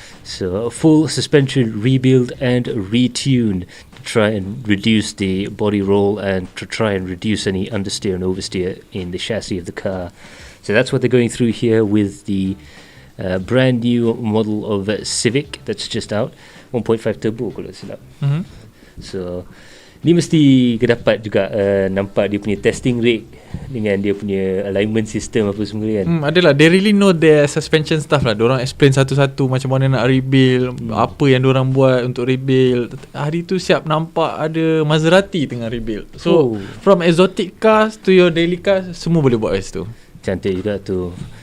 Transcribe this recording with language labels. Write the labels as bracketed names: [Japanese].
[English] So full suspension rebuild and retune to try and reduce the body roll and to try and reduce any understeer and oversteer in the chassis of the car. So that's what they're going through here with the brand new model of Civic that's just out, 1.5 turbo [Malay] kalau silap. So ni mesti kedapat juga nampak dia punya testing rig dengan dia punya alignment system apa semua kan. Adalah, [English] they really know their suspension stuff lah. [Malay] Diorang explain satu-satu macam mana nak rebuild, apa yang diorang buat untuk rebuild. Hari tu siap nampak ada Maserati tengah rebuild. [English] So from exotic cars to your daily cars, [Malay] semua boleh buat kat situ. Cantik juga tu.